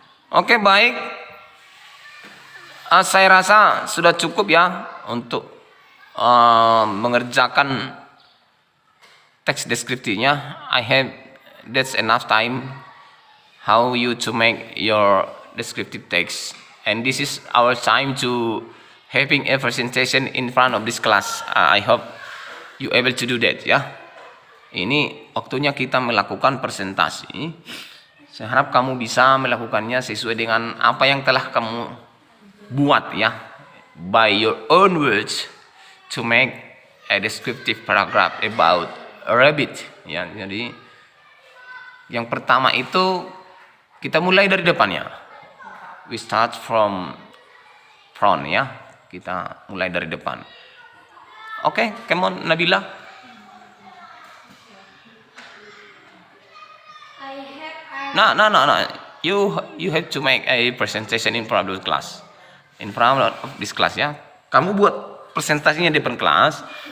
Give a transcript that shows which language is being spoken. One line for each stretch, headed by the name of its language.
Indonesian: Oke, baik. Saya rasa sudah cukup ya untuk mengerjakan teks deskripsinya.
English: I have that's enough time how you to make your descriptive text, and this is our time to having a presentation in front of this class. I hope you able to do that ya.
Indonesian: Ini waktunya kita melakukan presentasi. Saya harap kamu bisa melakukannya sesuai dengan apa yang telah kamu buat ya,
English: by your own words, to make a descriptive paragraph about a rabbit
Indonesian: ya. Jadi yang pertama itu kita mulai dari depannya.
English: We start from front ya.
Indonesian: Kita mulai dari depan.
English: Oke, come on Nabila. No. You have to make a presentation in front of the class. In front of this class ya.
Indonesian: Kamu buat presentasinya di depan kelas.